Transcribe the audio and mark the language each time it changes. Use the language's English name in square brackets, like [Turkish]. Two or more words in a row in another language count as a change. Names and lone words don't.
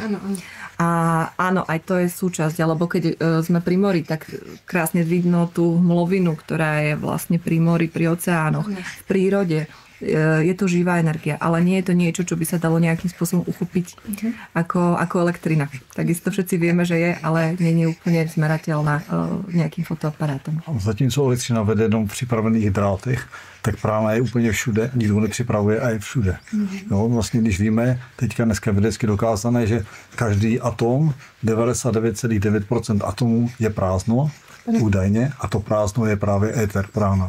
[Slovak] A áno, aj to je súčasť, alebo keď sme pri mori, tak krásne vidno tú hmlovinu, ktorá je vlastne pri mori, pri oceánoch, v prírode. Je to živá energia, ale nie je to niečo, čo by sa dalo nejakým spôsobom uchopiť ako elektrina. Takisto všetci vieme, že je, ale nie je úplne zmerateľná nejakým fotoaparátom. [Czech] Zatímco elektřina vede jenom v připravených drátech, tak prána je úplně všude, nikdo nepřipravuje a je všude. No, vlastně když víme, teďka dneska vědecky dokázané, že každý atom, 99,9% atomů je prázdno, údajně, a to prázdno je právě éter, prána.